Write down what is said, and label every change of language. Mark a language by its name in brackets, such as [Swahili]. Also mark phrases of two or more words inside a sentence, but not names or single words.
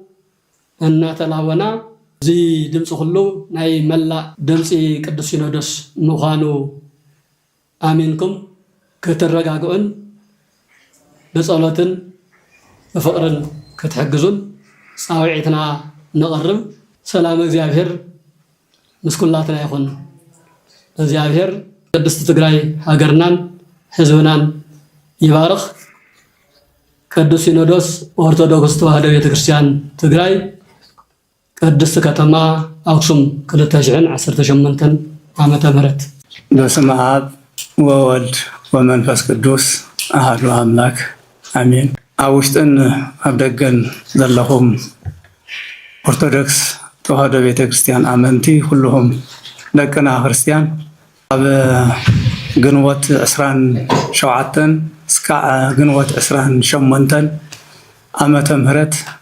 [Tigrinya] እናተላወና እዚ ድምፂ ኩሉ ናይ መላእ ድምፂ ቅዱስ ሲኖዶስ ምዃኑ ኣሚንኩም ክትረጋግኡን ብጸሎትን ብፍቕርን ክትሕግዙን ፃውዒትና ንቐርብ። ሰላም እግዚአብሔር ምስኩላትና ይኹን። እግዚአብሔር ቅድስት ትግራይ ሃገርናን ህዝብናን ይባርኽ። ቅዱስ ሲኖዶስ ኦርቶዶክስ ተዋህዶ ቤተክርስቲያን ትግራይ ቅድስት ከተማ አክሱም 2018 ዓመተ ምህረት። [Geez] በስመ አብ ወወልድ ወመንፈስ ቅዱስ አሐዱ አምላክ አሜን። [Tigrinya] ኣብ ውሽጥን ኣብ ደገን ዘለኹም ኦርቶዶክስ ተዋህዶ ቤተክርስቲያን ኣመንቲ ኩልኹም ደቅና ክርስቲያን ኣብ ግንቦት 27 እስካዕ ግንቦት 28 ዓመተ ምህረት